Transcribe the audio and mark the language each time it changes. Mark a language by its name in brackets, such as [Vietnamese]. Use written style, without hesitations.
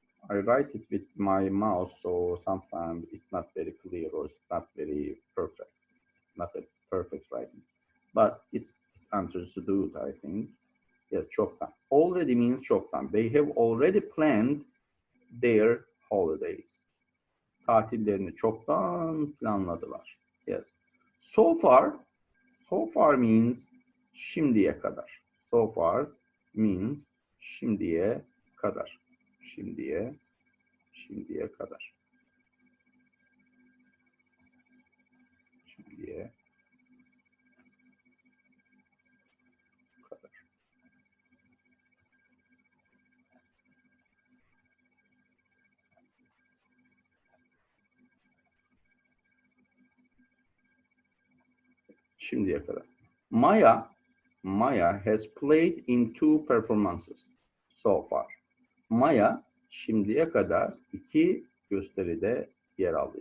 [English] I write it with my mouse, so sometimes it's not very clear or it's not very perfect. Not a perfect writing, but it's answers to do it, I think. Yes, çoktan. Already means çoktan. They have already planned their holidays. [Turkish] Tatillerini çoktan planladılar. Yes. [English] So far means şimdiye kadar. So far means şimdiye kadar. [Turkish] Şimdiye kadar. şimdiye kadar. [English] Maya has played in 2 performances so far. [Turkish] Maya şimdiye kadar 2 gösteride yer aldı.